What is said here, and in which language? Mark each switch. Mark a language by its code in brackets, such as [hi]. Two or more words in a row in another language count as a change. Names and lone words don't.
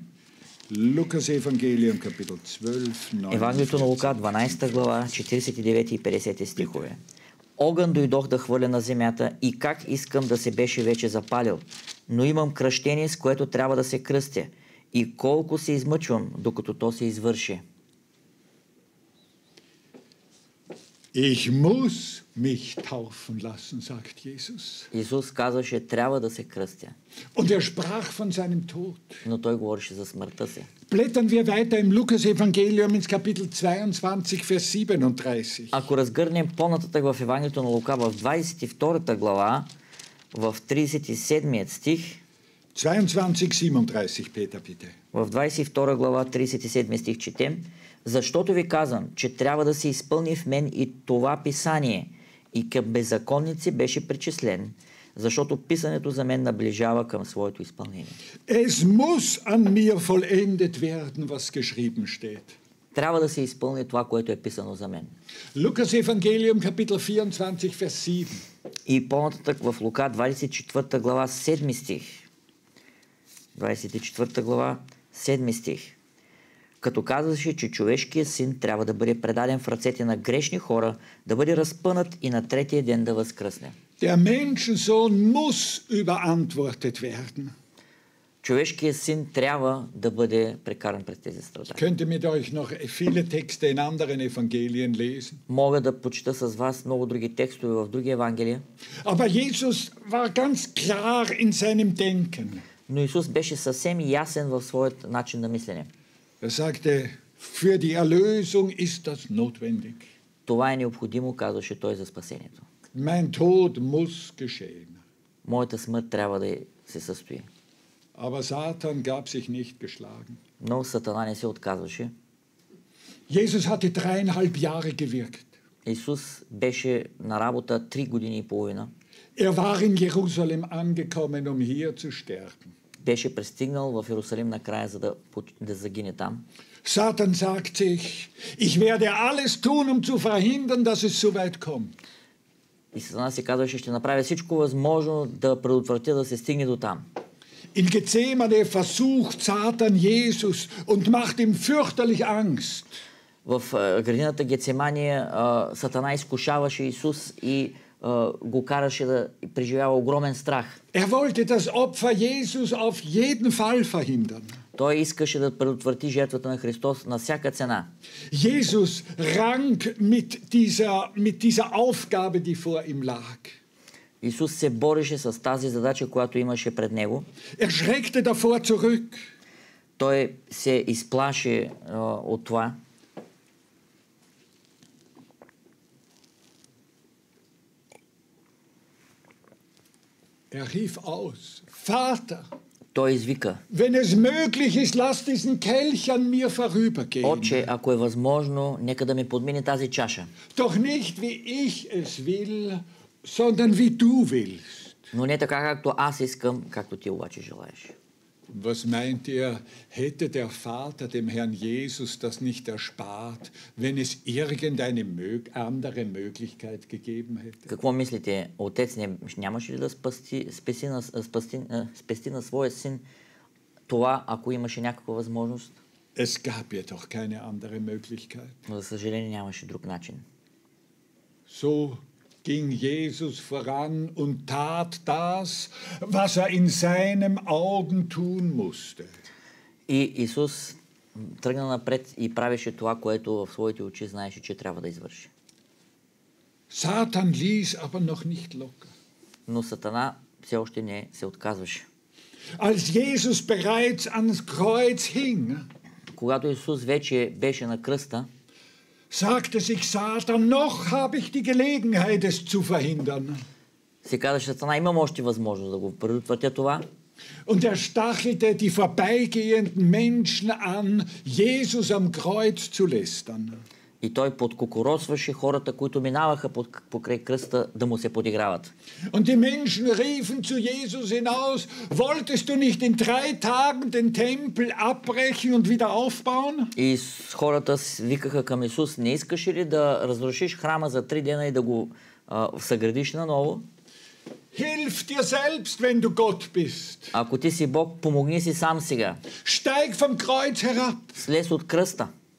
[de] Lukas Evangelium Kapitel 12 [bg] Евангелието на Лука 12 глава 49 и 50 стихове. Огън дойдох да хвърля на земята и как искам да се беше вече запалил, но имам кръщение, с което трябва да се кръстя, и колко се измъчвам, докато то се извърши. [de] Ich muss mich taufen lassen, sagt Jesus. [bg] Исус казваше, трябва да се кръстя. [de] Und er sprach von seinem Tod. [bg] Но той говореше за смъртта си. [de] Blättern wir weiter im Lukas Evangelium ins Kapitel 22 Vers 37. [bg] Ако разгърнем по-нататък в Евангелието на Лука в 22 глава, в 37 стих, 22:37, [de] Peter, bitte. [bg] в 22 глава 37 стих четем, защото ви казвам, че трябва да се изпълни в мен и това писание, и към беззаконници беше причислен, защото писането за мен наближава към своето изпълнение. [de] Es muss an mir vollendet werden, was geschrieben steht. [bg] Трябва да се изпълни това, което е писано за мен. [de] Lukas Evangelium Kapitel 24 Vers 7. [bg] И по-нататък в Лука 24 глава 7 стих. 24 глава 7 стих. Като казваше, че човешкият син трябва да бъде предаден в ръцете на грешни хора, да бъде разпънат и на третия ден да възкръсне. [de] Der Menschensohn muss überantwortet werden. [bg] Човешкият син трябва да бъде прекаран през тези страдания. [de] Ich könnte mit euch noch viele Texte in anderen Evangelien lesen. [bg] Мога да почита с вас много други текстове в други евангелия. [de] Aber Jesus war ganz klar in seinem Denken. [bg] Но Исус беше съвсем ясен в своят начин на мислене. [de] Er sagte, für die Erlösung ist das notwendig. [bg] Това е необходимо, казваше той, за спасението. [de] Mein Tod muss geschehen. [bg] Моята смърт трябва да се състои. [de] Aber Satan gab sich nicht geschlagen. [bg] Но Сатана не се отказваше. [de] Jesus hatte 3,5 Jahre gewirkt. [bg] Исус беше на работа 3 години и половина. [de] Er war in Jerusalem angekommen, um hier zu sterben. [bg] Беше пристигнал в Иерусалим накрая, за да загине там. [de] Satan sagt sich, ich werde alles tun, um zu verhindern, dass es so weit kommt. [bg] И Сатана си казваше, ще направя всичко възможно да предотвратя да се стигне до там. [de] In Gethsemane versucht Satan Jesus und macht ihm fürchterlich Angst. [bg] В градината Гецемания Сатана изкушаваше Исус и го караше да преживява огромен страх. [de] Wollte das Opfer Jesus auf jeden Fall verhindern. [bg] Той искаше да предотврати жертвата на Христос на всяка цена. [de] Jesus rang mit dieser Aufgabe, die vor ihm lag. [bg] Исус се бореше с тази задача, която имаше пред него. [de] Schreckte davor zurück. [bg] Той се изплаши от това. [de] Rief aus, Vater, [bg] той извика: [de] wenn es möglich ist, lass diesen Kelch an mir vorübergehen. [bg] Отче, ако е възможно, нека да ми подмине тази чаша. [de] Doch nicht wie ich es will, sondern wie du willst. [bg] Но не така, както аз искам, както ти обаче желаеш. [de] Was meint ihr, hätte der Vater dem Herrn Jesus das nicht erspart, wenn es irgendeine andere Möglichkeit gegeben hätte? [bg] Какво мислите? Отец нямаше ли да спести на своя син това, ако имаше някаква възможност? [de] Es gab ja doch keine andere Möglichkeit. [bg] Но за съжаление нямаше друг начин. [de] So ging Jesus voran und tat das, was in seinen Augen tun musste. [bg] И Исус тръгна напред и правеше това, което в своите очи знаеше, че трябва да извърши. [de] Satan ließ aber noch nicht locker. [bg] Но Сатана все още не се отказваше. [de] Als Jesus bereits ans Kreuz hing, [bg] когато Исус вече беше на кръста, [de] sagte sich Satan, noch habe ich die Gelegenheit, es zu verhindern. [bg] Се казаше: Сатана, имам още възможност да го предотвратя това. [de] Und stachelte die vorbeigehenden Menschen an, Jesus am Kreuz zu lästern. [bg] И той подкукуросваше хората, които минаваха покрай кръста, да му се подиграват. [de] Und die Menschen riefen zu Jesus hinaus, wolltest du nicht in 3 Tagen den Tempel abbrechen und wieder aufbauen? [bg] И хората викаха към Исус: не искаш ли да разрушиш храма за 3 дена и да го съградиш наново? [de] Hilf dir selbst, wenn du Gott bist. [bg] Ако ти си Бог, помогни си сам сега. [de] Steig vom Kreuz herab. [bg] Слез от кръста.